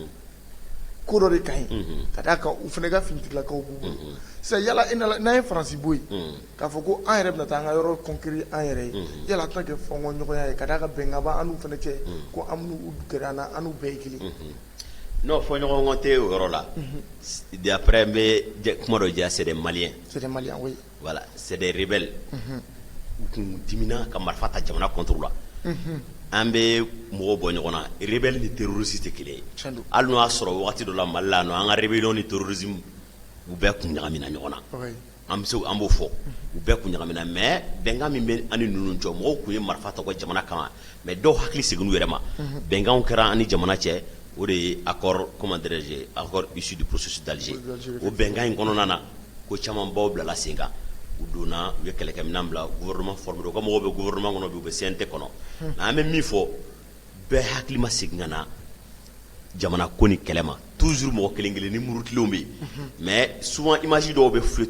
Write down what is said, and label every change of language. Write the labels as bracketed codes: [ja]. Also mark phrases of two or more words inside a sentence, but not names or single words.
[bm] ko dɔ de ka ɲi ka d'a kan u fɛnɛ ka finitigilakaw b'u bolo sisan yala n'an ye Faransi bɔ yen k'a fɔ ko an yɛrɛ bɛna taa an ka yɔrɔ conquérir an yɛrɛ ye yala a tɛna kɛ fɔnkɔɲɔgɔnya ye ka d'a kan bɛnkan b'an n'u fɛnɛ cɛ ko an n'u gɛrɛ an na an n'u bɛɛ ye kelen non fɔɲɔgɔnkɔ tɛ o yɔrɔ la d'après n bɛ kuma dɔ diya [fr] c'est des Maliens [bm] oui [fr] voilà c'est des rebelles [bm] u kun dimina ka marifa ta jamana contre la an bɛ mɔgɔw bɔ ɲɔgɔn na rebelle ni terroriste tɛ kelen ye hali n'o y'a sɔrɔ wagati dɔ la Mali la an ka rébellion ni terrorisme u bɛɛ kun ɲagamina ɲɔgɔn na an b'o fɔ u bɛɛ kun ɲagamina mais bɛnkan min bɛ an ni ninnu cɛ mɔgɔw kun ye marifa ta u ka jamana kama mais dɔw hakili seginna u yɛrɛ ma bɛnkanw kɛra an ni jamana cɛ o de ye [fr] accord comment dirais-je accord issu du processus d'Alger [bm] o bɛnkan in kɔnɔna na ko caman baw bilala sen kan u donna u ye kɛlɛkɛminɛn bila [fr] gouvernement formé [bm] u ka mɔgɔw bɛ gouvernement kɔnɔ bi u bɛ CNT kɔnɔ mais an bɛ min fɔ bɛɛ hakili ma segin ka na jamana ko ni kɛlɛ ma toujours mɔgɔ kelen kelen ni murutilenw bɛ yen mais souvent image dɔw bɛ flotter